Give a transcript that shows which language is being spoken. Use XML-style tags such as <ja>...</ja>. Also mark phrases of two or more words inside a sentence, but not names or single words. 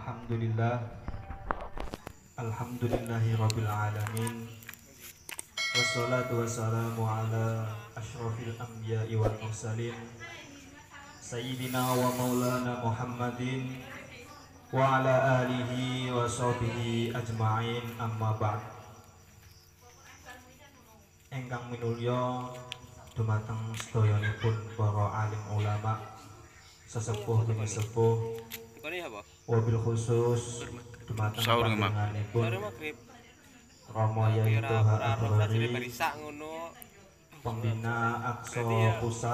<ar>الحمد لله رب العالمين. والصلاة والسلام على أشرف الأنبياء والمرسلين سيدنا ومولانا محمد وعلى آله وصحبه أجمعين، أما بعد.</ar> <jv>Ingkang minulya dumateng sedayanipun para alim ulama, sesepuh dene sepuh,</jv> <ar>وبالخصوص</ar> <jv>dumateng panjenenganipun Rama Yai Toha Abrori, pembina Aqsa Pusat.</jv>